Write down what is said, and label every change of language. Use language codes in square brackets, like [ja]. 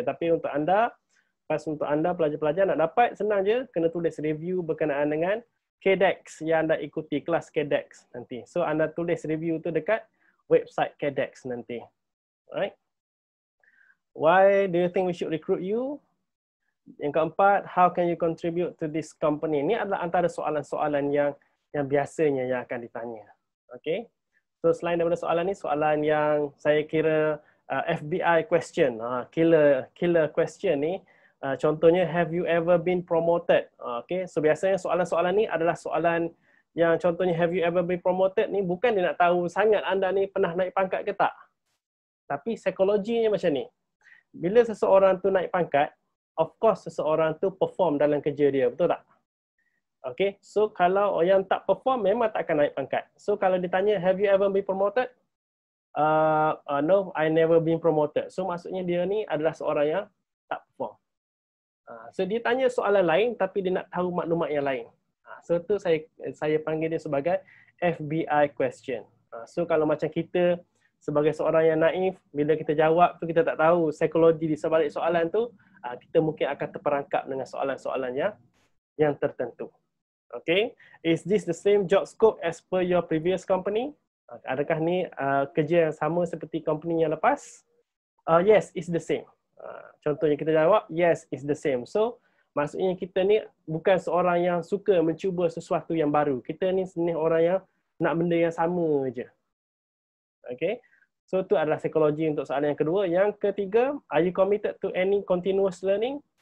[ms] Tapi untuk anda pelajar-pelajar nak dapat, senang je, kena tulis review berkenaan dengan KDEX yang anda ikuti, kelas KDEX nanti. So anda tulis review tu dekat website KDEX nanti. Alright. [en] Why do you think we should recruit you? [ms] Yang keempat, [en] how can you contribute to this company? [ms] Ini adalah antara soalan-soalan yang biasanya yang akan ditanya. Okay. So selain daripada soalan ni, soalan yang saya kira FBI question, killer question ni, contohnya, [en] have you ever been promoted? [ms] Okay. So biasanya soalan-soalan ni adalah soalan yang contohnya, [en] have you ever been promoted [ms] ni bukan dia nak tahu sangat anda ni pernah naik pangkat ke tak. Tapi psikologinya macam ni. Bila seseorang tu naik pangkat, of course seseorang tu perform dalam kerja dia, betul tak? Okay, so kalau yang tak perform memang tak akan naik pangkat. So kalau ditanya, [en] have you ever been promoted? No, I never been promoted. [ms] So maksudnya dia ni adalah seorang yang tak perform. So dia tanya soalan lain tapi dia nak tahu maklumat yang lain. So tu saya panggil dia sebagai FBI question. So kalau macam kita sebagai seorang yang naif, bila kita jawab tu kita tak tahu psikologi di sebalik soalan tu, kita mungkin akan terperangkap dengan soalan-soalan yang tertentu. [en] Okay, is this the same job scope as per your previous company? [ms] Adakah ni kerja yang sama seperti company yang lepas? [en] Yes, it's the same. [ms] Contohnya kita jawab, [en] yes, it's the same. [ms] So maksudnya kita ni bukan seorang yang suka mencuba sesuatu yang baru. Kita ni sebenarnya orang yang nak benda yang sama je. Okay. So itu adalah psikologi untuk soalan yang kedua. Yang ketiga, [en] are you committed to any continuous learning?